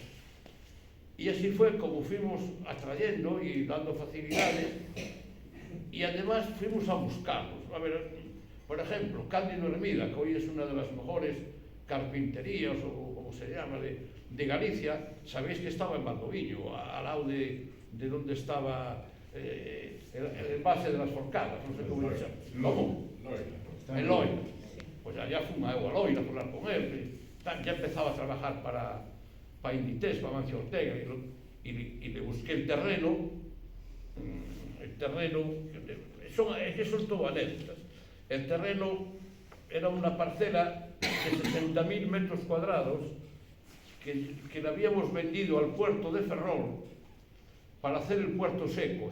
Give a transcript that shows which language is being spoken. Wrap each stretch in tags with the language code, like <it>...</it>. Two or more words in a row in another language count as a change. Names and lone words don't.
<es>Y así fue como fuimos atrayendo y dando facilidades, y además fuimos a buscarlos. A ver, por ejemplo, Cándido Hermida, que hoy es una de las mejores carpinterías, o como se llama, de Galicia, sabéis que estaba en Valdoviño, al lado de de donde estaba el base de las Forcadas,</es> <gl>non sei como se chama.</gl> <es>En Loira.</es> <gl>Pois allá fun a Loira a falar</gl> <es>con él, ya empezaba a trabajar para Inditex, para Mancio Ortega, y le busqué el terreno, son todo anécdotas. El terreno era una parcela de 60.000 metros cuadrados que le habíamos vendido al puerto de Ferrol para hacer el puerto seco.</es>